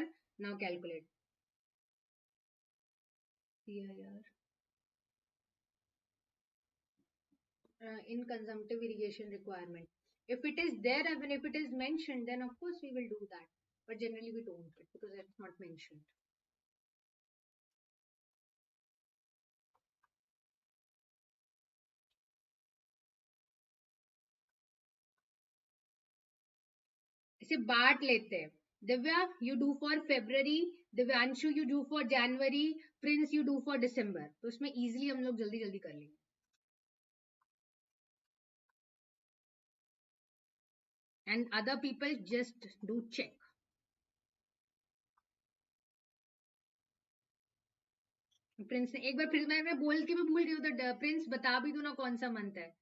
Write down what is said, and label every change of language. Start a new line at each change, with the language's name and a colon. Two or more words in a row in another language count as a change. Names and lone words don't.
English: Now calculate. PIR. In consumptive irrigation requirement. If it is there, even if it is mentioned, then of course we will do that. But generally we don't, because it's not mentioned.
Hindi: इसे बांट लेते हैं.
English: Divya, you do for February. Divyanshu, you do for January. Prince, you do for December.
Hindi: तो उसमें easily हम लोग जल्दी जल्दी कर लेंगे.
English: And other people just do check.
Hindi: प्रिंस ने एक बार फिर मैं बोल के भी भूल रही हूँ, तो प्रिंस बता भी दो ना कौन सा मंथ है.